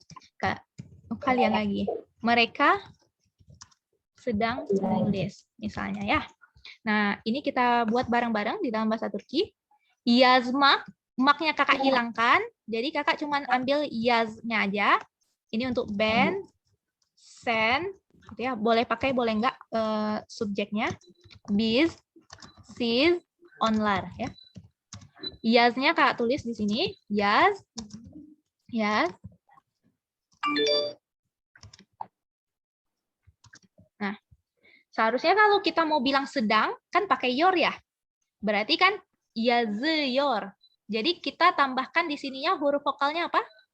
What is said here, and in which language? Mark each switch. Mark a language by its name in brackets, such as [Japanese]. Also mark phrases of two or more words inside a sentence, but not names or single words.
[Indonesian] Kalian lagi. Mereka sedang menulis misalnya ya. Nah, ini kita buat bareng-bareng di dalam bahasa Turki. Yazmak, maknya kakak hilangkan. Jadi kakak cuman ambil yaznya aja. Ini untuk [Turkish] ben, sen, [Indonesian] gitu ya. Boleh pakai, boleh enggak subjeknya. [Turkish] Biz, sis, onlar ya. [Indonesian] Yaznya kakak tulis di sini. Yaz. Nah, seharusnya kalau kita mau bilang sedang, kan pakai yor ya. Berarti kan yazyor. Jadi kita tambahkan di sininya huruf vokalnya apa?